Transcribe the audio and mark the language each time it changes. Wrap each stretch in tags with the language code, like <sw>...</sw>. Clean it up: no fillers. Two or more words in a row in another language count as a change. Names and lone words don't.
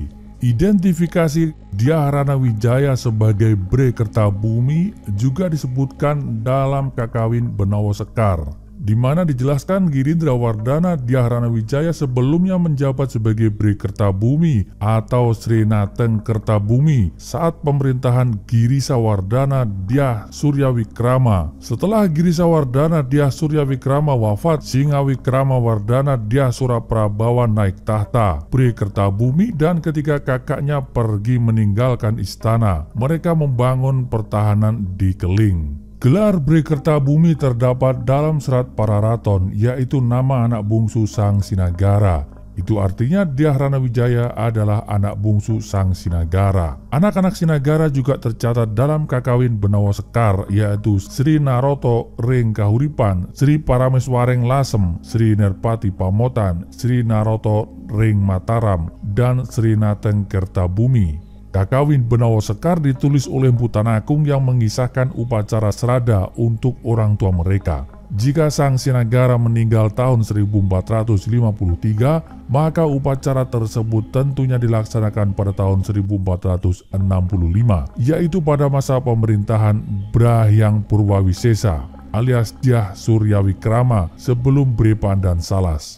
<id>Identifikasi Dyah Ranawijaya sebagai Bre Kertabumi juga disebutkan dalam Kakawin Benawa Sekar, di mana dijelaskan Girindrawardana Dyah Ranawijaya sebelumnya menjabat sebagai Bre Kertabumi atau Srinateng Kertabumi saat pemerintahan Girisawardana Dyah Suryawikrama. Setelah Girisawardana Dyah Suryawikrama wafat, Singawikramawardana Dyah Suraprabawa naik tahta Bre Kertabumi, dan ketika kakaknya pergi meninggalkan istana, mereka membangun pertahanan di Keling. Gelar Bre Kertabumi terdapat dalam Serat Pararaton, yaitu nama anak bungsu Sang Sinagara. Itu artinya Dyah Ranawijaya adalah anak bungsu Sang Sinagara. Anak-anak Sinagara juga tercatat dalam Kakawin Benawa Sekar, yaitu Sri Naroto Ring Kahuripan, Sri Parameswareng Lasem, Sri Nerpati Pamotan, Sri Naroto Ring Mataram, dan Sri Nateng Kertabumi. Kakawin Benawa Sekar ditulis oleh Mpu Tanakung yang mengisahkan upacara serada untuk orang tua mereka. Jika Sang Sinagara meninggal tahun 1453, maka upacara tersebut tentunya dilaksanakan pada tahun 1465, yaitu pada masa pemerintahan Brahyang Purwawisesa alias Dyah Suryawikrama sebelum Bre Pandan Salas.</id>